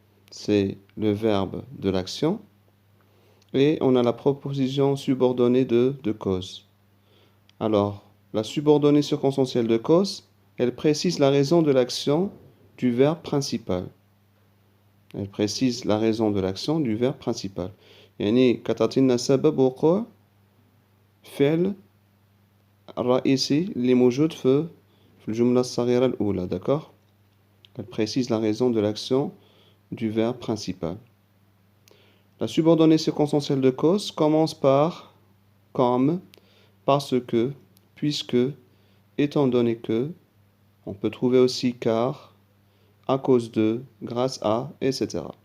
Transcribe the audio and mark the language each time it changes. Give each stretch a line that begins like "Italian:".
French: C'est le verbe de l'action. Et on a la proposition subordonnée de cause. Alors, la subordonnée circonstancielle de cause, elle précise la raison de l'action du verbe principal. Elle précise la raison de l'action du verbe principal.
Arabic: يعني كتعطينا سبب وقوع فعل الرئيسي اللي موجود في الجملة الصغيرة الأولى,
French: d'accord? Elle précise la raison de l'action du verbe principal. La subordonnée circonstancielle de cause commence par comme, parce que, puisque, étant donné que. On peut trouver aussi car, à cause de, grâce à, etc.